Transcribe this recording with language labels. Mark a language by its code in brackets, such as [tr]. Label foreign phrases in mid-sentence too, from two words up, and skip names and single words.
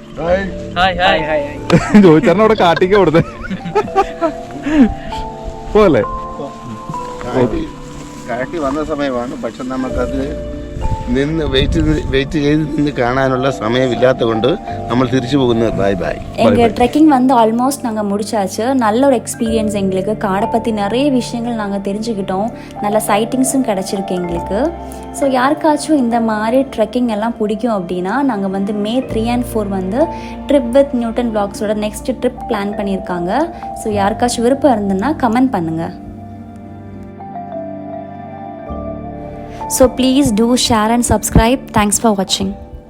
[ml] ചോദിച്ചാൽ അവിടെ കാട്ടിക്ക് കൊടുത്തേ പോലെ കാട്ടി വന്ന സമയമാണ്. പക്ഷെ നമുക്കത് വെയിറ്റ് ചെയ്ത് നിന്ന് കാണാനുള്ള സമയമില്ലാത്തത് കൊണ്ട് നമ്മൾ തിരിച്ചു പോകുന്നത് [en] bye bye. [ta] எங்கள் ட்ரெக்கிங் வந்து ஆல்மோஸ்ட் நாங்கள் முடிச்சாச்சு. நல்ல ஒரு எக்ஸ்பீரியன்ஸ் எங்களுக்கு. காடை பற்றி நிறைய விஷயங்கள் நாங்கள் தெரிஞ்சுக்கிட்டோம். நல்ல சைட்டிங்ஸும் கிடச்சிருக்கு எங்களுக்கு. ஸோ யாருக்காச்சும் இந்த மாதிரி ட்ரெக்கிங் எல்லாம் பிடிக்கும் அப்படின்னா நாங்கள் வந்து [en] May 3 and 4 [ta] வந்து [en] trip with Newton Vlogs next trip plan [ta] பண்ணியிருக்காங்க. ஸோ யாருக்காச்சும் விருப்பம் இருந்ததுன்னா கமெண்ட் பண்ணுங்கள். [en] So please do share and subscribe. Thanks for watching.